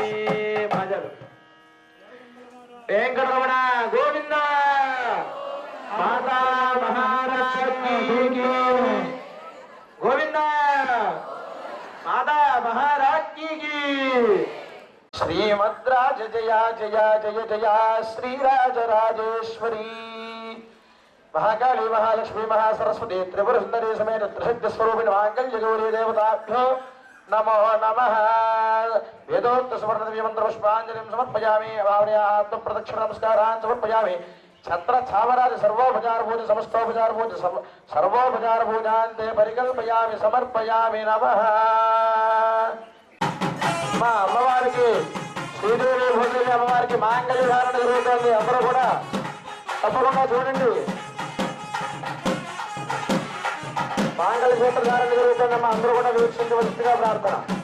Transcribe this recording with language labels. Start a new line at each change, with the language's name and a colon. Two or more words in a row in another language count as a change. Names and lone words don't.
Sanskrit: वेंकटरमण गोविंद माता महाराज की गोविंद माता महाराज की श्रीमद्राज जया जया जय जया श्रीराजराजेश्वरी महाकाली महालक्ष्मी महासरस्वती त्रिपुर सुंदरी समेत त्रिसिद्ध स्वरूपिणी मांगल्य गौरी देवताभ्यो नमो नमः। वेदोक्त सुवर्ण दिव्य मंत्र पुष्पांजलिं समर्पयामि। भावनया आत्म प्रदक्षिण नमस्कारान् समर्पयामि। छत्र छावराज सर्वोपचार पूज समस्तोपचार पूज सर्वोपचार पूजान् ते परिकल्पयामि समर्पयामि। नमः।
Telugu: మా అమ్మవారికి శ్రీదేవి భూదేవి అమ్మవారికి మాంగళ్య ధారణ జరుగుతుంది। అందరూ కూడా తప్పకుండా చూడండి। మాంగళ్య సూత్ర ధారణ జరుగుతుందమ్మా, అందరూ కూడా వీక్షించవలసిందిగా ప్రార్థన।